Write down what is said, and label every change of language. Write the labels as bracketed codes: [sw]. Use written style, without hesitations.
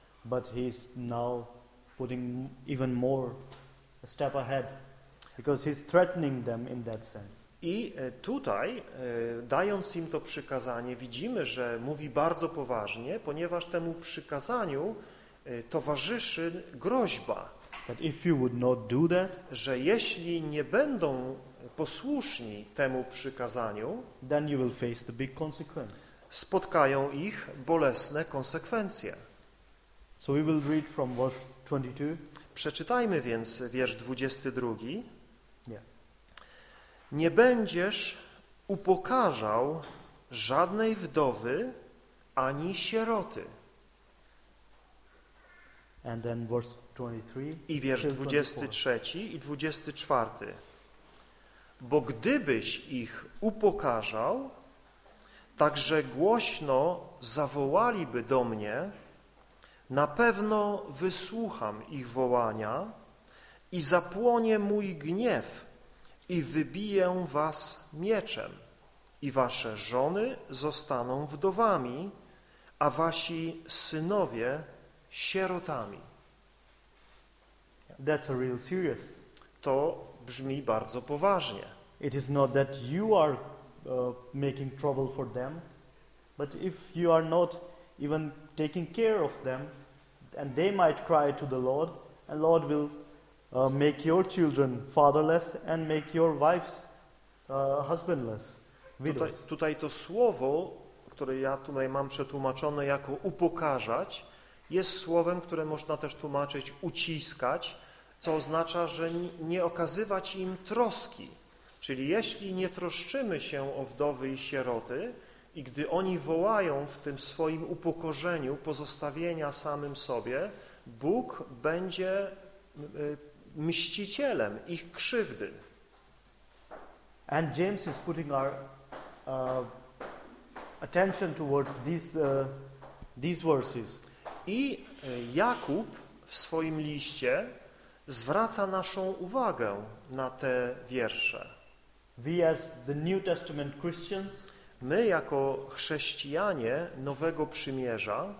[en] But he's now putting even more a step ahead, because he's threatening them in that sense. [pl] I tutaj, dając im to przykazanie, widzimy, że mówi bardzo poważnie, ponieważ temu przykazaniu towarzyszy groźba, [en] that if you would not do that, [pl] że jeśli nie będą posłuszni temu przykazaniu, [en] then you will face the big consequence. [pl] Spotkają ich bolesne konsekwencje. [en] So we will read from verse 22. [pl] Przeczytajmy więc wiersz 22. [en] Yeah. [pl] Nie będziesz upokarzał żadnej wdowy ani sieroty. [en] And then verse 23. [pl] I wiersz 23 i 24. Bo gdybyś ich upokarzał, także głośno zawołaliby do mnie, na pewno wysłucham ich wołania i zapłonie mój gniew i wybiję was mieczem i wasze żony zostaną wdowami, a wasi synowie sierotami. [en] That's a real serious. [pl] To brzmi bardzo poważnie. [en] It is not that you are making trouble for them, but if you are not even taking care of them, and they might cry to the Lord, and Lord will make your children fatherless and make your wives husbandless, widows. [pl] Tutaj to słowo, które ja tutaj mam przetłumaczone jako upokarzać, jest słowem, które można też tłumaczyć uciskać, co oznacza, że nie okazywać im troski. Czyli jeśli nie troszczymy się o wdowy i sieroty, i gdy oni wołają w tym swoim upokorzeniu, pozostawienia samym sobie, Bóg będzie mścicielem ich krzywdy. [en] And James is putting our attention towards these verses. [pl] I Jakub w swoim liście zwraca naszą uwagę na te wiersze. [en] We as the New Testament Christians, [pl] my jako chrześcijanie Nowego Przymierza,